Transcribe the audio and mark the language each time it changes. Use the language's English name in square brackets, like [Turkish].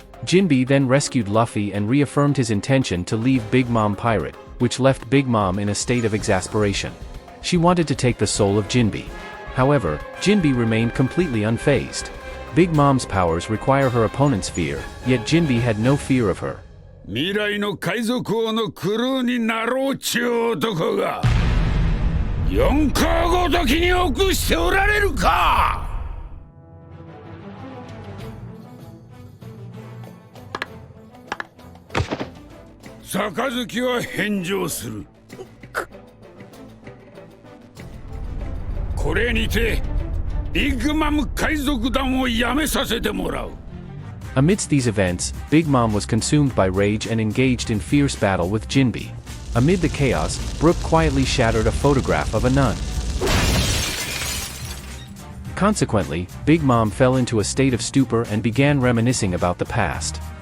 [English] Jinbe then rescued Luffy and reaffirmed his intention to leave Big Mom pirate, which left Big Mom in a state of exasperation. She wanted to take the soul of Jinbe. However, Jinbe remained completely unfazed. Big Mom's powers require her opponent's fear, yet Jinbe had no fear of her. [Japanese] 未来の海賊王のクルーになろうちゅう男が四皇ごときに臆しておられるか。杯は返上する。これにてビッグマム海賊団をやめさせてもらう。 [English] Amidst these events, Big Mom was consumed by rage and engaged in fierce battle with Jinbe. Amid the chaos, Brook quietly shattered a photograph of a nun. Consequently, Big Mom fell into a state of stupor and began reminiscing about the past.